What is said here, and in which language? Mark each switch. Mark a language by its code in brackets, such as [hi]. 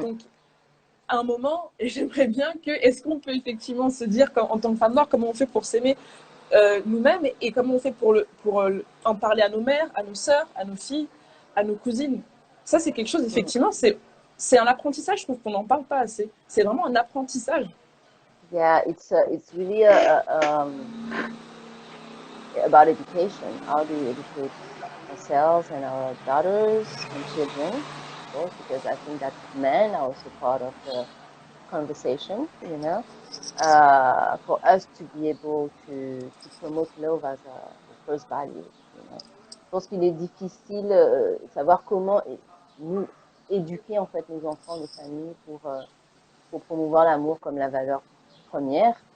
[fr] Donc, à un moment, j'aimerais bien que, est-ce qu'on peut effectivement se dire, en tant que femme noire, comment on fait pour s'aimer nous-mêmes et comment on fait pour en parler à nos mères, à nos sœurs, à nos filles, à nos cousines. Ça, c'est quelque chose, Mm. effectivement, c'est un apprentissage, je trouve qu'on n'en parle pas assez. C'est vraiment un apprentissage. [en] Yeah, it's really about education. How do we educate ourselves and our daughters and children, of course, because I think that men are also part of the conversation, you know, for us to be able to promote love as the first value, you know. [fr] Je pense qu'il est difficile de savoir comment nous éduquer en fait nos enfants, nos familles pour promouvoir l'amour comme la valeur première.